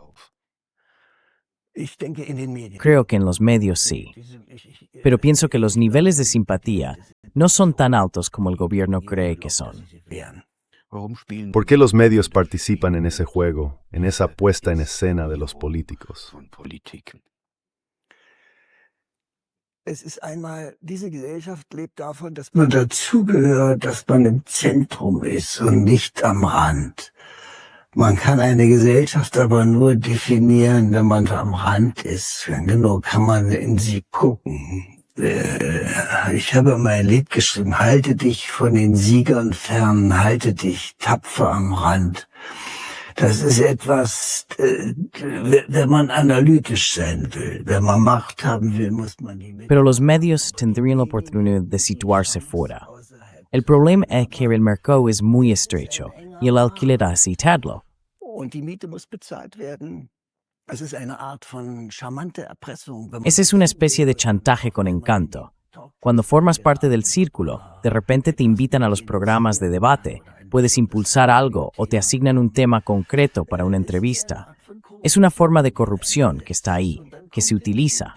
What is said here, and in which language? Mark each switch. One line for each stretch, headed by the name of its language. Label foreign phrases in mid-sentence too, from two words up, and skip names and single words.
Spanish: Creo que en los medios sí. Pero pienso que los niveles de simpatía no son tan altos como el gobierno cree que son. ¿Por qué los medios participan en ese juego, en esa puesta en escena de los políticos?
German: Diese Gesellschaft lebt davon, dass man dazugehört, dass man im Zentrum ist und nicht am Rand. Man kann eine Gesellschaft aber nur definieren, wenn man am Rand ist. Genau kann man in sie gucken. Ich habe mal ein Lied geschrieben, halte dich von den Siegern fern, halte dich tapfer am Rand. Das ist etwas, wenn man analytisch sein will, wenn man Macht haben will, muss man die mit.
Spanish: Pero los medios tendrían la oportunidad de situarse fuera. El problema es que el mercado es muy estrecho y el alquiler hace tadlo.
German: Und die Miete muss bezahlt werden. Es ist eine Art von charmante Erpressung.
Spanish: Esa es una especie de chantaje con encanto. Cuando formas parte del círculo, de repente te invitan a los programas de debate puedes impulsar algo o te asignan un tema concreto para una entrevista. Es una forma de corrupción que está ahí, que se utiliza.